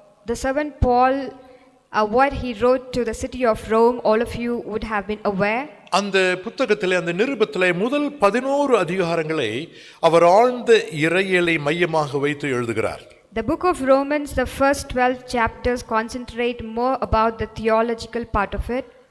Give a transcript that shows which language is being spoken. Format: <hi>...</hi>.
<en>The servant Paul, what he wrote to the city of Rome, all of you would have been aware.</en> <ta>அந்த புத்தகத்திலே, அந்த நிருபத்திலே முதல் 11 அதிகாரங்களை அவர் ஆழ்ந்த இறையியலை மையமாக வைத்து எழுதுகிறார்.</ta> <en>The book of Romans, the first 12 chapters concentrate more about the theological part of it.</en>